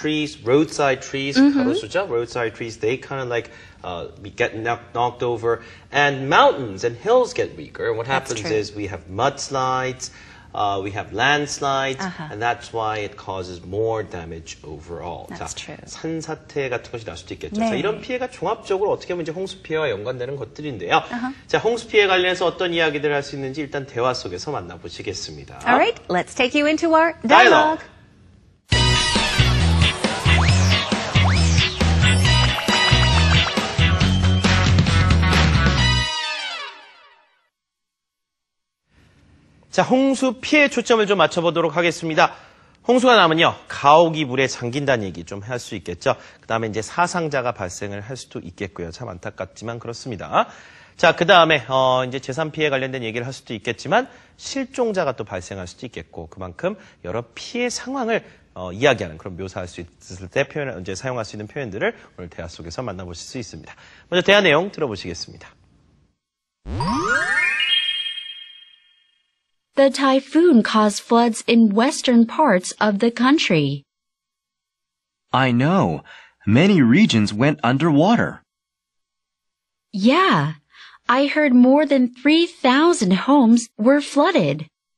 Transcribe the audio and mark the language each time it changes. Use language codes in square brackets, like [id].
[en] Trees, roadside trees, roadside trees, they kind of like get knocked over. And mountains and hills get weaker. And what happens is we have mudslides, we have landslides, and that's why it causes more damage overall. That's true. [ko] 산사태 같은 것이 날 수도 있겠죠. 자, 이런 피해가 종합적으로 어떻게 보면 이제 홍수 피해와 연관되는 것들인데요. 자, 홍수 피해 관련해서 어떤 이야기들을 할 수 있는지 일단 대화 속에서 만나보시겠습니다. [en] All right, let's take you into our dialogue. [ko] 자, 홍수 피해 초점을 좀 맞춰보도록 하겠습니다. 홍수가 나면요, 가옥이 물에 잠긴다는 얘기 좀 할 수 있겠죠. 그 다음에 이제 사상자가 발생을 할 수도 있겠고요. 참 안타깝지만 그렇습니다. 자, 그 다음에, 이제 재산 피해 관련된 얘기를 할 수도 있겠지만, 실종자가 또 발생할 수도 있겠고, 그만큼 여러 피해 상황을 이야기하는 그런 묘사할 수 있을 때 이제 사용할 수 있는 표현들을 오늘 대화 속에서 만나보실 수 있습니다. 먼저 대화 내용 들어보시겠습니다. [en] The typhoon caused floods in western parts of the country. I know. Many regions went underwater. Yeah, I heard more than 3,000 homes were flooded.